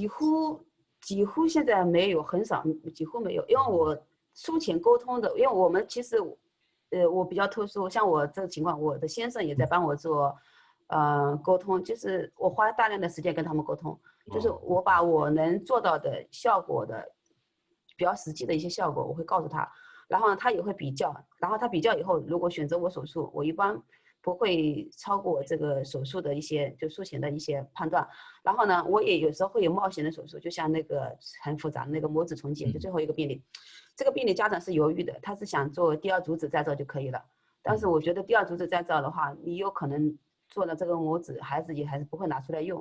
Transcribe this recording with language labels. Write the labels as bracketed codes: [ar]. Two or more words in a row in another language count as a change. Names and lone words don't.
[zh] 几乎现在没有，很少，几乎没有，因为我术前沟通的，因为我们其实我比较特殊，像我这个情况，我的先生也在帮我做沟通，就是我花大量的时间跟他们沟通。就是我把我能做到的效果的比较实际的一些效果，我会告诉他，然后呢，他也会比较，然后他比较以后，如果選擇我手術，我一般不會超過這個手術的一些就術前的一些判斷。然後呢，我也有時候會有冒險的手術，就像那個很複雜的那個膜子重建，就最後一個病例，這個病例家長是猶豫的，他是想做第二組織再造就可以了。但是我覺得第二組織再造的話，你有可能做了這個膜子，孩子也還是不會拿出來用。